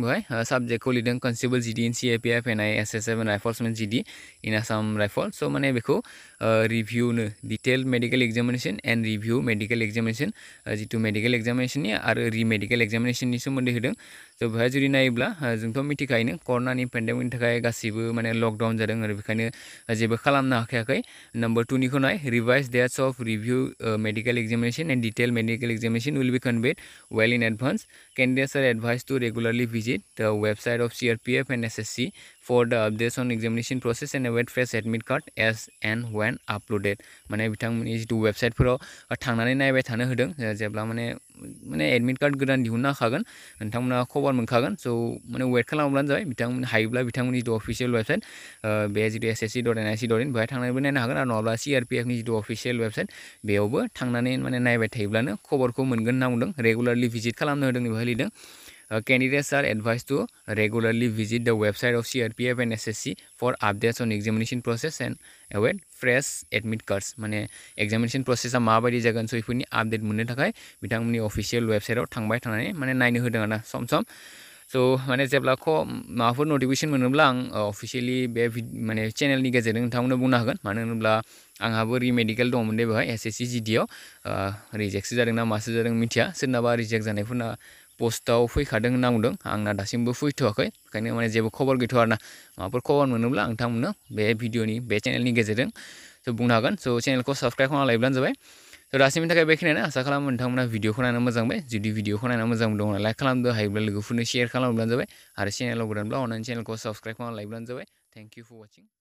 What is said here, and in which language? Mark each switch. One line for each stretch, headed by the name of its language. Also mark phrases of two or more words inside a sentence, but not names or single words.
Bodo: बेवहाय साबजेक्टखौ लिरदों
English: Constable GD in CAPF NI SSF and Riflemen GD in Assam Rifle
Bodo: स' माने बेखौ रिभिउनो
English: detail medical examination and review medical examination
Bodo: जितु मेडिकेल एग्जामिनेसननि आरो रिमेडिकेल एग्जामिनेसननि सोमोन्दै होदों स' बेवहाय जुदि नायोब्ला जोंथ' मिथिखायोनो कर'नानि पेन्डेमिकनि थाखाय गासिबो माने लकडाउन जादों आरो बेखायनो जेबो खालामनो हाखायाखै नम्बर 2 निखौ नाय
English: revised dates of review medical examination and detail medical examination will be conveyed well in advance. Candidates are advised to regularly visit the website of CRPF and SSC for the updates on examination process and await fresh admit card as and when uploaded.
Bodo: माने बिथांमोननि जितु वेबसाइटफोराव थांनानै नायबाय थानो होदों जेब्ला माने
English: admit card
Bodo: गोदान दिहुनना होखागोन नोंथांमोना खबर मोनखागोन स' माने वेट खालामब्लानो जाबाय बिथांमोन हायोब्ला बिथांमोननि जितु
English: official website
Bodo: बे जितु ssc.nic.in बेवहाय थांनानैबो नायनो हागोन आरो नङाब्ला CRPF नि जितु
English: official website
Bodo: बेयावबो थांनानै माने नायबाय थायोब्लानो खबरखौ मोनगोन होनना बुंदों रेगुलारलि भिजिट खालामनो होदों बेवहाय लिरदों
English: candidates are advised to regularly visit the website of CRPF and SSC for updates on examination process and await fresh admit cards
Bodo: माने examination processआ माबायदि जागोन स' बेफोरनि आपडेट मोननो थाखाय बिथांमोननि
English: official website-ao
Bodo: थांबाय थानानै माने नायनो होदों आरोना सम स' माने जेब्ला माबाफोर नटिफिकेसन मोनोब्ला आं अफिसियेलि बे माने चेनेलनि गेजेरजों नोंथांमोननो बुंनो हागोन मानो होनोब्ला आंहाबो रिमेडिकेल दङमोन दे बेवहाय SSC GD आव रिजेक्टसो जादों ना मासो जादों मिथिया सोरनाबा रिजेक्ट जानायफोरना पस्टआव फैखादों होनना बुंदों आंना दासिमबो फैथ'वाखै ओंखायनो माने जेबो खबर गैथ'आ आरोना माबाफोर खबर मोनोब्ला नोंथांमोननो बे भिडिअनि बे चेनेलनि गेजेरजों स' बुंनो हागोन स' चेनेलखौ साबस्क्राइब खालामना लायोब्लानो जाबाय स' दासिमनि थाखाय बेखिनियानो आसा खालामो नोंथांमोना भिडिअखौ नायना मोजां मोनबाय जुदि भिडिअखौ नायना मोजां मोनदोंब्ला लाइक खालामदो हायोब्ला लोगोफोरनो शेयार खालामब्लानो जाबाय आरो चेनेलाव गोदानब्ला अनलाइन चेनेलखौ साबस्क्राइब खालामना लायोब्लानो जाबाय
English: thank you for watching